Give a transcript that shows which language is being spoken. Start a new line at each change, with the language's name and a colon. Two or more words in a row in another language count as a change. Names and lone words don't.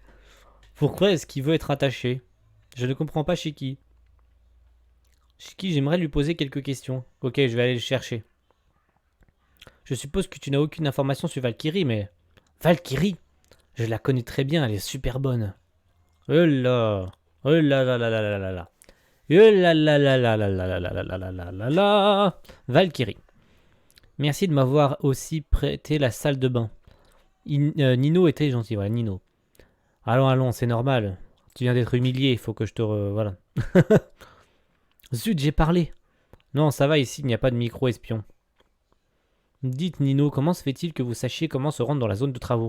French: Pourquoi est-ce qu'il veut être attaché? Je ne comprends pas Shiki. Shiki, j'aimerais lui poser quelques questions. Ok, je vais aller le chercher. Je suppose que tu n'as aucune information sur Valkyrie, mais... Valkyrie? Je la connais très bien, elle est super bonne. Oh là! Oh là là là là là là là! Oh là là là là là là là là là là là! Valkyrie. Merci de m'avoir aussi prêté la salle de bain. Nino était gentil, voilà, Nino. Allons, allons, c'est normal. Tu viens d'être humilié, il faut que je te... voilà. Zut, j'ai parlé. Non, ça va ici, il n'y a pas de micro-espion. Dites, Nino, comment se fait-il que vous sachiez comment se rendre dans la zone de travaux?